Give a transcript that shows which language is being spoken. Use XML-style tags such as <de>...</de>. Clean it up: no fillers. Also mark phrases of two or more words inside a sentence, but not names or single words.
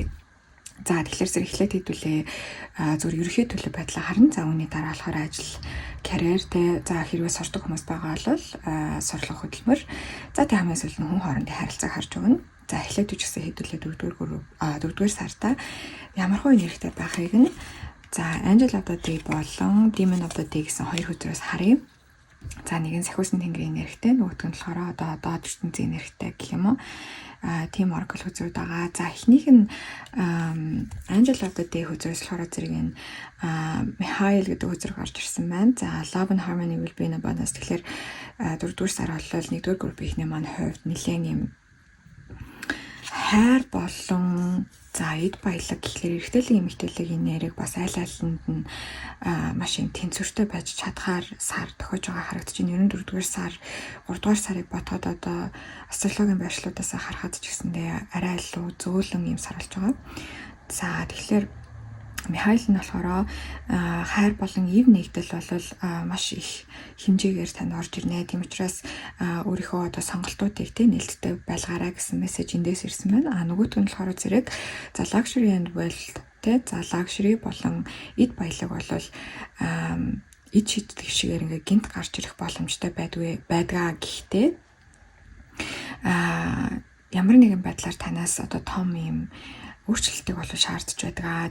<mn>За тэгэхээр зэрэг эхлээд хэдүүлээ зөвхөн ерөнхий төлөв байдлаа харна. За үүний дараа болохоор ажил, карьертэй за хэрвээ сурдаг хүмүүс байгаа бол сурлага хөдөлмөр. За тэг хамгийн сүүлд нь хүн хоорондын харилцааг харж өгнө. За эхлээд үчигсэн хэдүүлээ 4-р сарда ямар хувийн нэрхтэй байхыг нь за Angel of the Day болон Demon of the Day гэсэн хоёр хөзрөөс харъя. За нэг нь сахиусын тэнгэрийн нэрхтэй, нөгөөх нь болохоор доод ертөнцийн нэрхтэй гэх юм уу. Team Oracle хөзрүүд байгаа. За эхнийх нь Angel of the Day хөзрөөс болохоор зэрэг энэ Mihail гэдэг хөзөр гарч ирсэн байна.</mn> <en>За Love and Harmony will be in abundance.</en> <mn>Тэгэхээр 4-р сар бол 1-р группийн эхний маань хувьд нэлээд юм хайр болон за эд баялаг гэхлээр эрэгтэйлийн эмэгтэйлийн нэрийг бас аль алинд нь маш юм тэнцвэртэй байж чадхаар сар тохиож байгаа харагдаж байна. Ерөн 4-р сар 3-р сарыг бодоход астрологийн байршлуудаас харахад ч гэсэндээ арай илүү зөөлөн юм сар болж байгаа. За тэгэхээр Mihail нь болохоор хайр болон ив нэгдэл бол маш их хэмжээгээр танд орж ирнэ. Тийм учраас өөрийнхөө сонголтуудыг нээлттэй байлгаарай гэсэн мессеж эндээс ирсэн байна. Нөгөөт нь болохоор зэрэг за</mn> <en>luxury and wealth</en> <mn>за luxury болон эд баялаг бол эд шийддэг шигээр гинт гарч ирэх боломжтой байдгаа. Гэхдээ ямар нэгэн байдлаар танаас том юм өөрчлөлтийг шаардж байдаг.</mn>